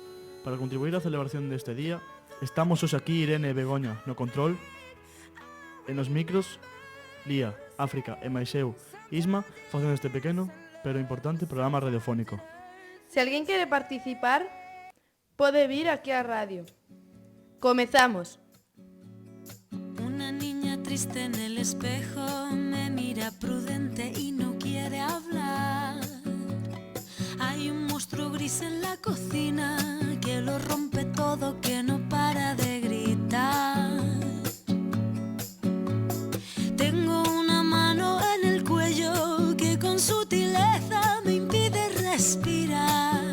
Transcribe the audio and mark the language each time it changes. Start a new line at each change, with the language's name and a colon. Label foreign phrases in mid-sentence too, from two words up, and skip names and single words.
Galician: Para contribuir á celebración deste día, estamos hoxe aquí Irene e Begoña no control, e nos micros, Lía, África e máis eu, Isma, facendo este pequeno, pero importante programa radiofónico. Se alguén quere participar, pode vir aquí á radio. Comezamos.
Spanish: Una niña triste en el espejo me mira prudente y no quiere hablar. Hay un monstruo gris en la cocina que lo rompe todo, que no para de gritar. Tengo una mano en el cuello que con sutileza me impide respirar.